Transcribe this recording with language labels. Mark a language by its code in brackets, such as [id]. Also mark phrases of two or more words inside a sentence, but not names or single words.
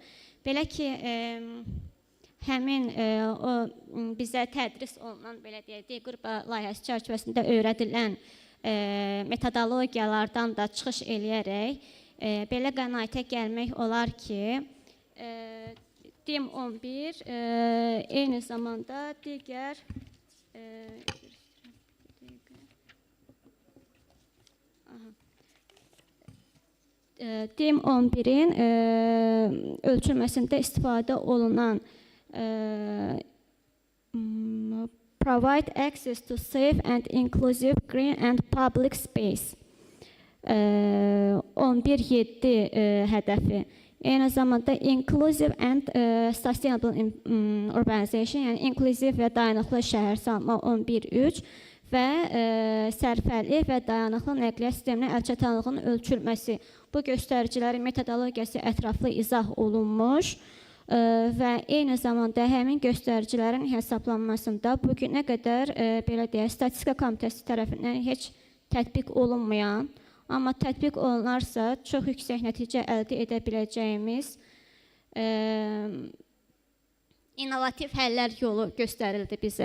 [az] Belə ki, həmin o bizə tədris olunan, belə deyək, D-qrup layihəsi çərçivəsində öyrədilən metodologiyalardan da çıxış eləyərək belə qənaətə gəlmək olar ki, DİM 11 eyni zamanda digər DİM 11-in ölçülməsində istifadə olunan [en] provide access to safe and inclusive green and public space 11.7 hədəfi. [az] Eyni zamanda [en] inclusive and sustainable urbanization, [az] yəni inkluziv və dayanıqlı şəhərsalma 11.3 və sərfəli və dayanıqlı nəqliyyat sisteminin əlçatanlığının ölçülməsi. Bu göstəricilərin metodologiyası ətraflı izah olunmuş və eyni zamanda həmin göstəricilərin hesablanmasında bugünə qədər belə deyək, Statistika Komitəsi tərəfindən heç tətbiq olunmayan, amma tətbiq olunarsa çox yüksək nəticə əldə edə biləcəyimiz innovativ həllər yolu göstərildi bizə.